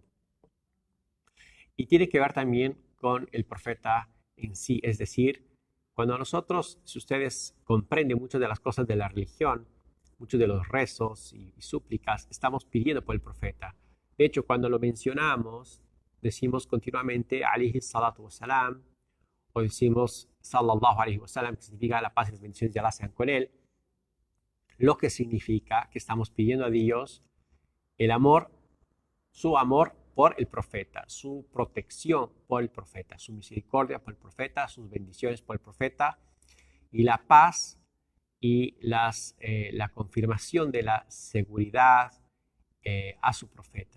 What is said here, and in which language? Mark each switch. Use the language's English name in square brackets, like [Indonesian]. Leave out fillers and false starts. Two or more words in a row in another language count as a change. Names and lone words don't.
[Spanish] Y tiene que ver también con el profeta en sí, es decir, cuando nosotros, si ustedes comprenden muchas de las cosas de la religión, muchos de los rezos y súplicas, estamos pidiendo por el profeta. De hecho, cuando lo mencionamos, decimos continuamente [Arabic] عليه الصلاة والسلام, [Spanish] o decimos [Arabic] صلى الله عليه وسلم, [Spanish] que significa la paz y las bendiciones de Allah sean con él, lo que significa que estamos pidiendo a Dios el amor, su amor por el profeta, su protección por el profeta, su misericordia por el profeta, sus bendiciones por el profeta, y la paz y la confirmación de la seguridad a su profeta.